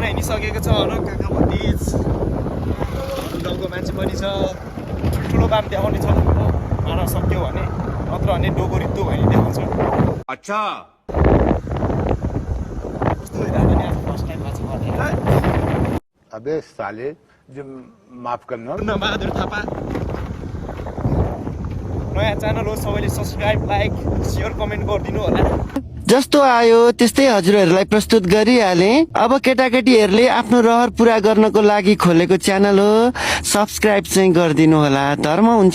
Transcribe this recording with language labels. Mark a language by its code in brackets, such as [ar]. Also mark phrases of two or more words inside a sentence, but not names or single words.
[ne] देखिसकेको छ र काका भतिज गाउँको मान्छे पनि छ। ठुल्ठुलो बाम देखाउने छ मारा सक्यो भने, नत्र भने डोको रित्तो भने देखाउँछ। अच्छा कस्तो भइरहेको नि आज [en] first time [ne] माछा मार्ने। [hi] अबे साले जो माफ करना [ne] बहादुर थापा नयाँ च्यानल हो, सबैले [en] subscribe like share comment [ne] गरिदिनु होला। जस्तो आयो त्यस्तै हजुरहरूलाई प्रस्तुत गरिहाले। अब केटाकेटीहरूले आफ्नो रहर पुरा गर्नको लागि खोलेको च्यानल हो, सब्सक्राइब चाहिँ गरिदिनु होला, धर्म हुन्छ।